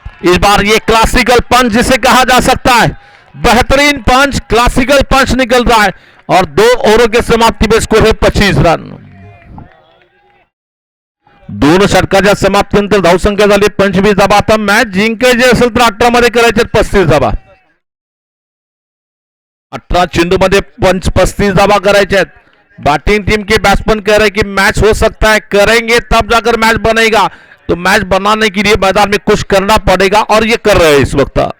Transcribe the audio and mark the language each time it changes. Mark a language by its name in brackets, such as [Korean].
[Hindi] इस बार ये क्लासिकल पंच जिसे कहा जा सकता है, बेहतरीन पंच, क्लासिकल पंच निकल रहा है। और 2 ओवरों के समाप्ति में स्कोर है 25 रन। [Marathi] दोन षटकाच्या समाप्तीनंतर धावसंख्या झाली 25 धावा। आता मॅच जिंकायची असेल तर 18 मध्ये करायचे 35 धावा। 18 चेंडू मध्ये 35 धावा करायचे आहेत। [Hindi] बैटिंग टीम के बैट्समैन कह रहे हैं कि मैच हो सकता है, करेंगे तब जाकर मैच बनेगा। तो मैच बनाने के लिए मैदान में कुछ करना पड़ेगा और ये कर रहे हैं इस वक्त।